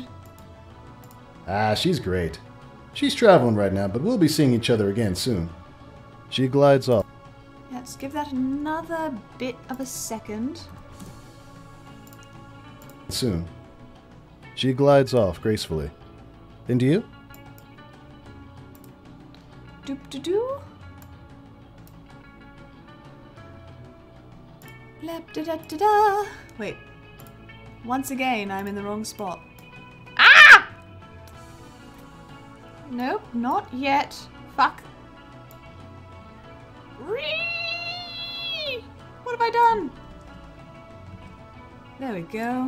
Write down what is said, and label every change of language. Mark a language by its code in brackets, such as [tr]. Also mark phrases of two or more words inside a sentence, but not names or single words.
[en] Ah, she's great. She's traveling right now, but we'll be seeing each other again soon. She glides off. Let's give that another bit of a second. Soon. She glides off gracefully. Into you? Doop-de-doo. Lap-da-da-da-da. Wait. Once again, I'm in the wrong spot. Ah! Nope, not yet. Fuck. Whee! What have I done? There we go.